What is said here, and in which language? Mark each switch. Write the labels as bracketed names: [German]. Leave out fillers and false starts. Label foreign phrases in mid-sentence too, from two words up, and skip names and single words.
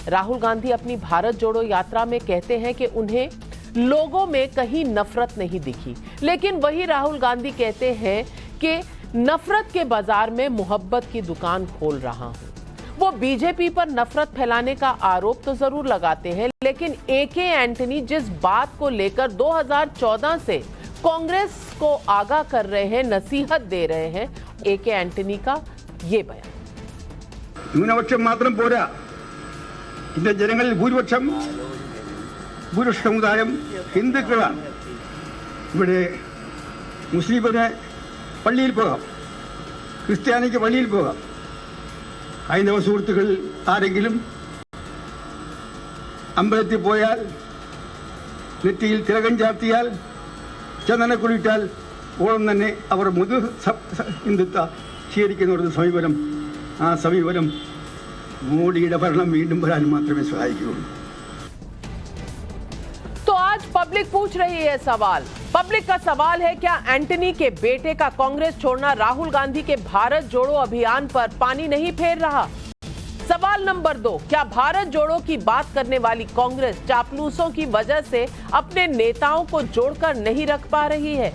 [Hindi] राहुल गांधी अपनी भारत जोड़ो यात्रा में कहते हैं कि उन्हें लोगों में कहीं नफरत नहीं दिखी, लेकिन वही राहुल गांधी कहते हैं कि नफरत के बाजार में मोहब्बत की दुकान खोल रहा हूं। वो बीजेपी पर नफरत फैलाने का आरोप तो जरूर लगाते हैं, लेकिन एके एंटनी जिस बात को लेकर 2014 से कांग्रेस को आगाह कर रहे हैं, नसीहत दे रहे हैं, एके एंटनी का ये बयान। [Malayalam] ന്യൂനപക്ഷം മാത്രം പോരാ, ഇന്ത്യൻ ജനങ്ങളിൽ ഭൂരിപക്ഷ സമുദായം ഹിന്ദുക്കളാണ്. ഇവിടെ മുസ്ലിമിന് പള്ളിയിൽ പോകാം, ക്രിസ്ത്യാനിക്ക് പള്ളിയിൽ പോകാം. ഹൈന്ദവ സുഹൃത്തുക്കൾ ആരെങ്കിലും അമ്പലത്തിൽ പോയാൽ, നെറ്റിയിൽ തിലകം ചാർത്തിയാൽ, ചന്ദനക്കുളിയിട്ടാൽ ഓളം തന്നെ അവർ മുതു ഹിന്ദുത്വ സ്വീകരിക്കുന്ന ഒരു സമീപനം, ആ സമീപനം മോഡിയുടെ ഭരണം വീണ്ടും വരാൻ മാത്രമേ സഹായിക്കുകയുള്ളൂ. [Hindi] तो आज पब्लिक पूछ रही है सवाल। पब्लिक का सवाल है, क्या एंटनी के बेटे का कांग्रेस छोड़ना राहुल गांधी के भारत जोड़ो अभियान पर पानी नहीं फेर रहा? सवाल नंबर 2, क्या भारत जोड़ो की बात करने वाली कांग्रेस चापलूसों की वजह से अपने नेताओं को जोड़कर नहीं रख पा रही है?